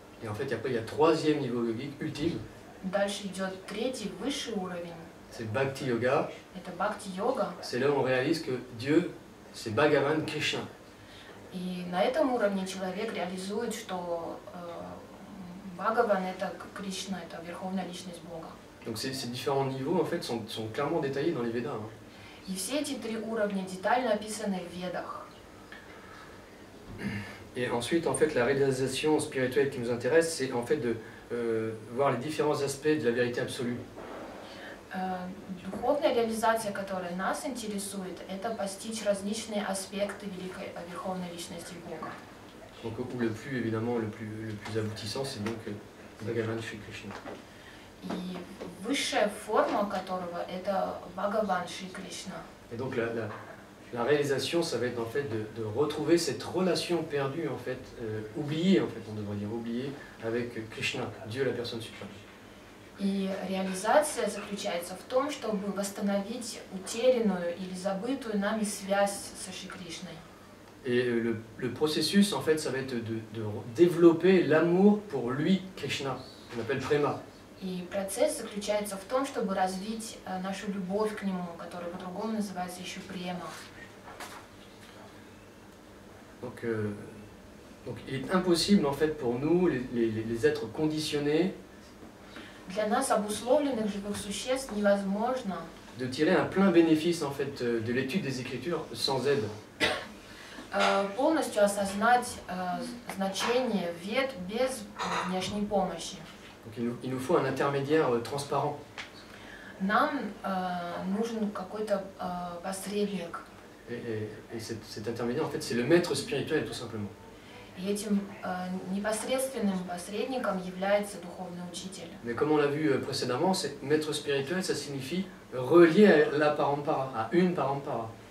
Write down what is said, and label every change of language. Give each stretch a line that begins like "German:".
French: Et en fait, après, il y a troisième niveau yogique ultime.
Russian: Дальше идет третий, высший уровень.
French: C'est Bhakti Yoga.
Russian: Это бхакти-йога.
French: C'est là où on réalise que Dieu, c'est Bhagavan Krishna.
Russian: И на этом уровне человек реализует, что Бхагаван – это Кришна, это Верховная Личность Бога.
French: Donc ces différents niveaux, en fait, sont clairement détaillés dans les Védas.
Russian: И все эти три уровня детально описаны в Ведах.
French: Et ensuite, en fait, la réalisation spirituelle qui nous intéresse, c'est en fait de voir les différents aspects de la vérité absolue.
Russian: Духовная реализация, которая нас интересует, это постичь различные аспекты великой Верховной Личности Бога.
French: Donc, le plus, évidemment, le plus aboutissant, c'est donc Bhagavan Shri Krishna.
Russian: И высшая форма которого это Бхагаван Шри Кришна.
French: Et donc la réalisation, ça va être en fait de retrouver cette relation perdue, en fait, oubliée, en fait, on devrait dire oubliée, avec Krishna, Dieu la personne suprême.
Russian: И реализация заключается в том, чтобы восстановить утерянную или забытую нами связь со Шри Кришной.
French: Et le processus, en fait, ça va être de développer l'amour pour lui, Krishna, qu'on appelle prema.
Russian: И процесс заключается в том, чтобы развить нашу любовь к нему, которая по-другому называется еще према.
French: Donc il est impossible, en fait, pour nous, les êtres conditionnés,
Russian: Для нас, обусловленных живых существ, невозможно
French: de tirer un plein bénéfice, en fait, de l'étude des Écritures sans aide.
Russian: Полностью осознать значение вед без внешней помощи.
French: Donc il nous faut un intermédiaire transparent.
Russian: Нам нужен какой-то посредник.
French: Et cet intermédiaire, en fait, c'est le maître spirituel, tout simplement.
Russian: И этим непосредственным посредником является духовный учитель.
French: Mais comme on l'a vu précédemment, maître spirituel, ça signifie relié à la parampara, à une parampara.